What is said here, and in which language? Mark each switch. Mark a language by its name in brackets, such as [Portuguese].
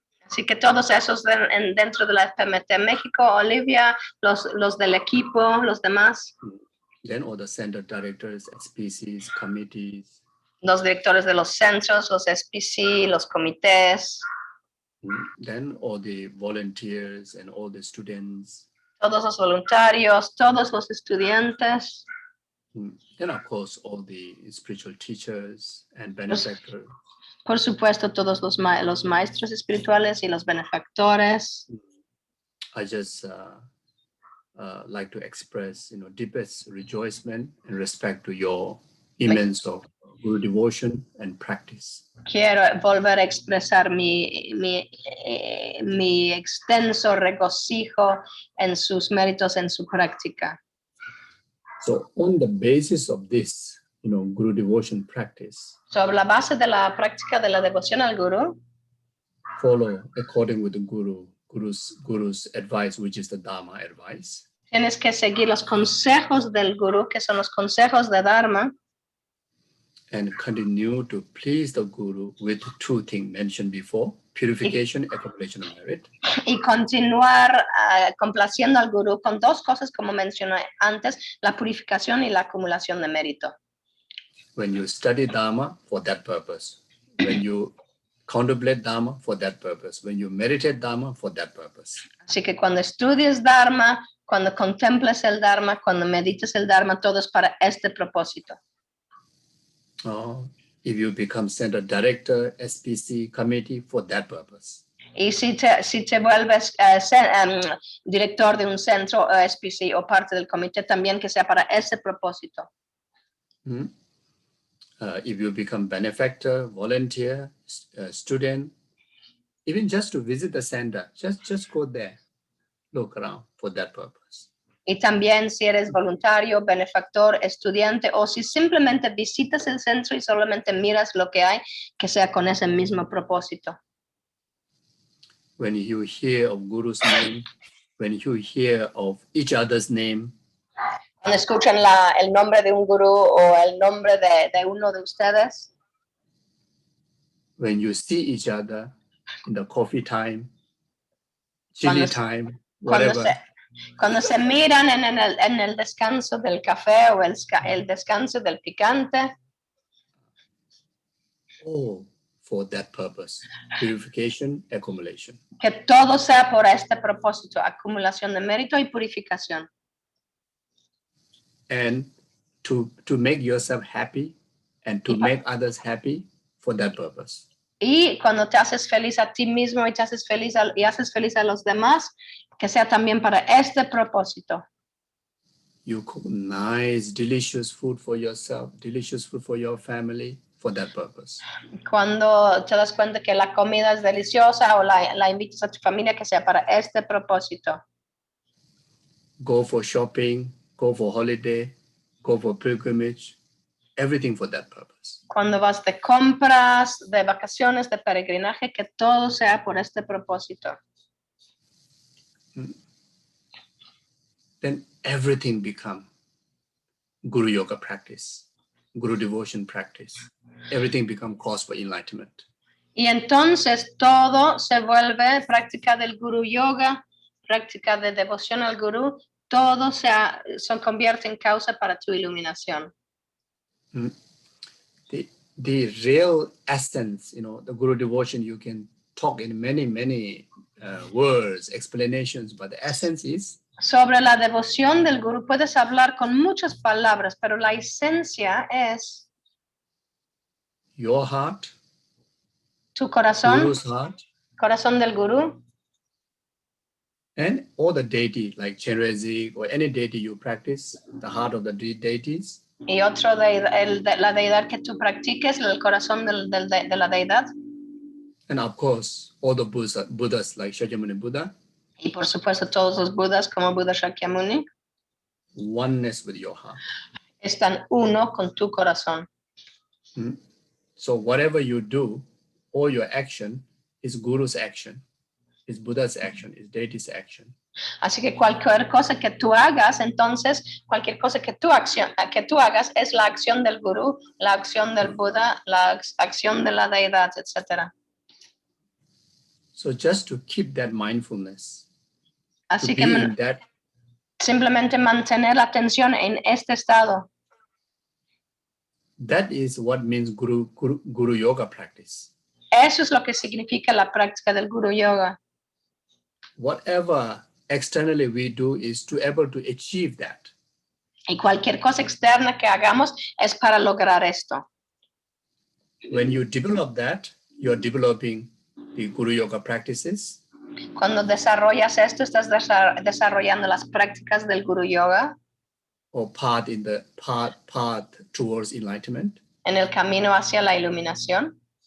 [Spanish] Así que todos esos dentro de la FPMT México, Olivia, los del equipo, los demás. [English] Then all the center directors, SPCs, committees. [Spanish] Los directores de los centros, los SPC, los comités. [English] Then all the volunteers and all the students. [Spanish] Todos los voluntarios, todos los estudiantes. [English] Then of course all the spiritual teachers and benefactors. [Spanish] Por supuesto, todos los maestros espirituales y los benefactores. [English] I just like to express, deepest rejoicement and respect to your immense of Guru devotion and practice. [Spanish] Quiero volver a expresar mi extenso regocijo en sus méritos, en su práctica. [English] So on the basis of this, Guru devotion practice, [Spanish] Sobre la base de la práctica de la devoción al gurú, [English] follow according with the Guru's advice, which is the Dharma advice. [Spanish] tienes que seguir los consejos del gurú, que son los consejos de Dharma, [English] and continue to please the Guru with two things mentioned before, purification, accumulation of merit. [Spanish] y continuar complaciendo al gurú con dos cosas, como mencioné antes, la purificación y la acumulación de mérito. [English] When you study Dharma, for that purpose. When you contemplate Dharma, for that purpose. When you meditate Dharma, for that purpose. [Spanish] Así que cuando estudies Dharma, cuando contemples el Dharma, cuando medites el Dharma, todo es para este propósito. [English] If you become center director, SPC committee, for that purpose. [Spanish] Y si te vuelves director de un centro o SPC o parte del comité, también que sea para ese propósito. [English] if you become benefactor, volunteer, student, even just to visit the center, just go there, look around for that purpose. [Spanish] Y también si eres voluntario, benefactor, estudiante, o si simplemente visitas el centro y solamente miras lo que hay, que sea con ese mismo propósito. [English] When you hear of Guru's name, when you hear of each other's name, [Spanish] Cuando escuchan el nombre de un gurú o el nombre de uno de ustedes, [English] when you see each other in the coffee time, chili time, whatever. [Spanish] Cuando se miran en el descanso del café o el descanso del picante. [English] Oh, for that purpose, purification, accumulation. [Spanish] Que todo sea por este propósito, acumulación de mérito y purificación. [English] And to make yourself happy and to make others happy for that purpose. [Spanish] Y cuando te haces feliz a ti mismo y te haces feliz haces feliz a los demás, que sea también para este propósito. [English] You cook nice, delicious food for yourself, delicious food for your family, for that purpose. [Spanish] Cuando te das cuenta que la comida es deliciosa o la invitas a tu familia, que sea para este propósito. [English] Go for shopping, go for holiday, go for pilgrimage, everything for that purpose. [Spanish] Cuando vas de compras, de vacaciones, de peregrinaje, que todo sea por este propósito. [English] Then everything become Guru Yoga practice, Guru devotion practice. Everything become cause for enlightenment. [Spanish] Y entonces todo se vuelve práctica del Guru Yoga, práctica de devoción al Gurú, todo se convierte en causa para tu iluminación. [English] The real essence, the Guru devotion, you can talk in many words, explanations, but the essence is [Spanish] sobre la devoción del Gurú puedes hablar con muchas palabras, pero la esencia es [English] your heart, [Spanish] tu corazón, [English] Guru's heart, [Spanish] corazón del Gurú, [English] and all the deity like Chenrezig or any deity you practice, the heart of the deities. [Spanish] Y otro la deidad que tú practiques, el corazón de la deidad. [English] And of course, all the Buddhas like Shakyamuni Buddha. [Spanish] Y por supuesto todos los Budas como Buda Shakyamuni. [English] Oneness with your heart. [Spanish] Están uno con tu corazón. [English] So whatever you do, all your action is Guru's action, is Buddha's action, is deity's action. [Spanish] Así que cualquier cosa que tú hagas, entonces, cualquier cosa que tú hagas es la acción del Gurú, la acción del Buda, la acción de la deidad, etc. [English] So just to keep that mindfulness, [Spanish] así que simplemente mantener la atención en este estado. [English] That is what means Guru Yoga practice. [Spanish] Eso es lo que significa la práctica del Guru Yoga. [English] Whatever externally we do is to able to achieve that. [Spanish] Y cualquier cosa externa que hagamos es para lograr esto. [English] When you develop that, you're developing the Guru Yoga practices. [Spanish] Cuando desarrollas esto, estás desarrollando las prácticas del Guru Yoga. [English] Or path towards enlightenment. [Spanish] En el camino hacia la iluminación.